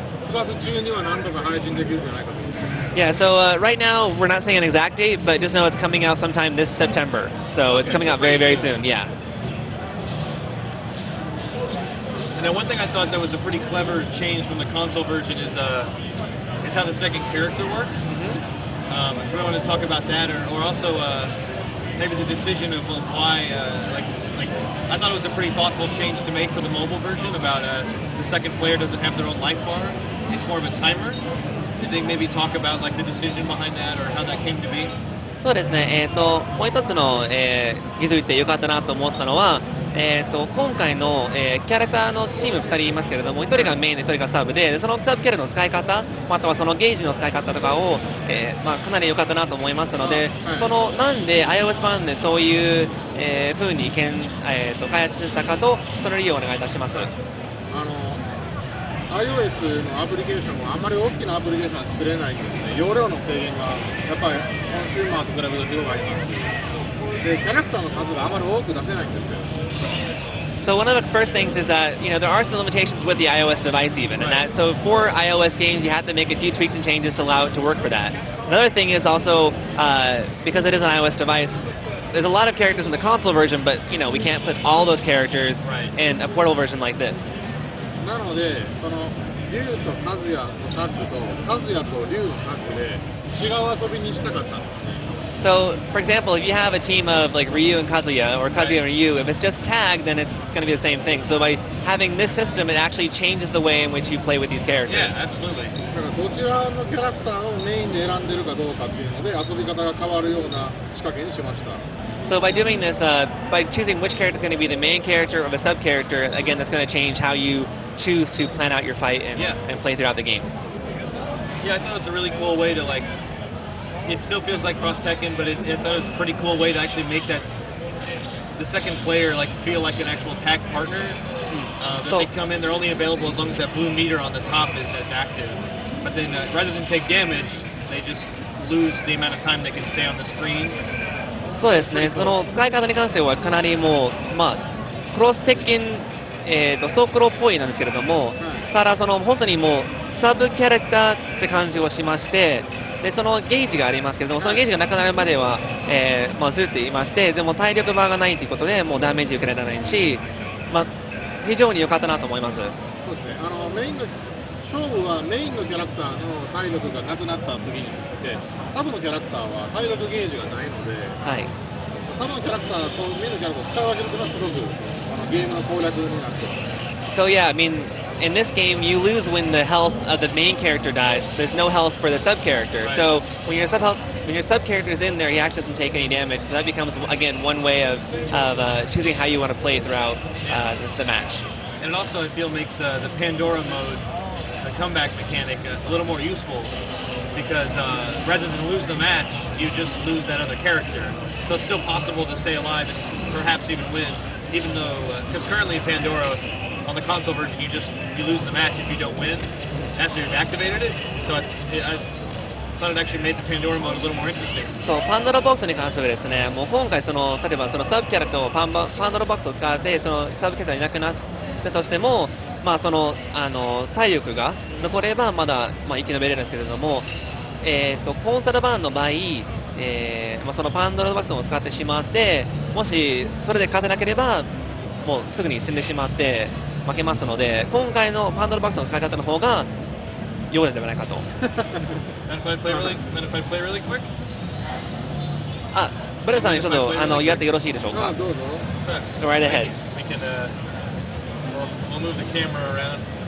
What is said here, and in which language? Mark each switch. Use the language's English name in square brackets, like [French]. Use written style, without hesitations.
[Japanese] 9月中には何とか配信できるんじゃないかと。 [English] Yeah, so right now we're not saying an exact date, but just know it's coming out sometime this September. So it's coming out very, very soon. Yeah. And then one thing I thought that was a pretty clever change from the console version is how the second character works. If we want to talk about that, or also maybe the decision of why, like I thought it was a pretty thoughtful change to make for the mobile version about the second player doesn't have their own life bar. It's more of a timer. Did they maybe talk about like the decision behind that or how that came to be? [Japanese] そうですね、もう一つの、気づいてよかったなと思ったのは、今回の、キャラクターのチーム2人いますけれども、1人がメインで1人がサブで、そのサブキャラの使い方、あとはそのゲージの使い方とかを、かなり良かったなと思いますので、なんで iOS 版でそういう、風に開発したかと、その理由をお願いいたします。 iOS のアプリケーションはあんまり大きなアプリケーションは作れないんですね。容量の制限がやっぱりコンシューマーと比べると広がりますし、でキャラクターの数があまり多く出せないんですよ。 [English] So one of the first things is that there are some limitations with the iOS device even, and that so for iOS games you have to make a few tweaks and changes to allow it to work for that. Another thing is also because it is an iOS device, there's a lot of characters in the console version, but we can't put all those characters in a portable version like this. [Japanese] なのでその竜とカズヤのタッグとカズヤと竜のタッグで違う遊びにしたかったんですね。 [English] So, for example, if you have a team of like Ryu and Kazuya, or Kazuya and Ryu, if it's just tag, then it's going to be the same thing. So by having this system, it actually changes the way in which you play with these characters. Yeah, absolutely. [Japanese] だからどちらのキャラクターをメインで選んでるかどうかっていうので遊び方が変わるような仕掛けにしました。 [English] So by doing this, by choosing which character is going to be the main character or the sub-character, again, that's going to change how you choose to plan out your fight and play throughout the game. Yeah, I thought it was a really cool way to like. It still feels like Cross Tekken, but I thought it was a pretty cool way to actually make that the second player like feel like an actual tag partner. That they come in, they're only available as long as that blue meter on the top is active. But then rather than take damage, they just lose the amount of time they can stay on the screen. [Japanese] そうですね、その使い方に関してはかなりもう、クロス鉄拳、ストークローっぽいなんですけれども、ただその本当にもうサブキャラクターって感じをしまして、でそのゲージがありますけれども、そのゲージがなくなるまでは、ずっといまして、でも体力バーがないということで、もうダメージ受けられないし、非常に良かったなと思います。そうですね、メインの勝負はメインのキャラクターの体力がなくなった時にしてサブのキャラクターは体力ゲージがないので、サブのキャラクターとメインのキャラクターを使い分けるというのはすごくゲームの攻略になっています。 [English] So yeah, I mean, in this game, you lose when the health of the main character dies. There's no health for the sub-character. So when your sub-character is in there, he actually doesn't take any damage. So that becomes, again, one way of choosing how you want to play throughout the match. And it also, I feel, makes the Pandora mode, the comeback mechanic, a little more useful. Because rather than lose the match, you just lose that other character. So it's still possible to stay alive and perhaps even win. Even though, because currently in Pandora, on the console version, you lose the match if you don't win after you've activated it. So I thought it actually made the Pandora mode a little more interesting. [Japanese] そう、パンドラボックスに関してはですね、もう今回例えばそのサブキャラとパンドラボックスを使ってそのサブキャラがいなくなったとしても、その体力が残ればまだ生き延びれるんですけれども、コンソール版の場合、そのパンドラボックスを使ってしまって、もしそれで勝てなければもうすぐに死んでしまって負けますので、今回のパンドラボックスの使い方の方が良いのではないかと。 [English] Mind if I play really quick? [Japanese] ブレンさんにちょっとやってよろしいでしょうか。どうぞ。 [English] Go right ahead. We can we'll move the camera around.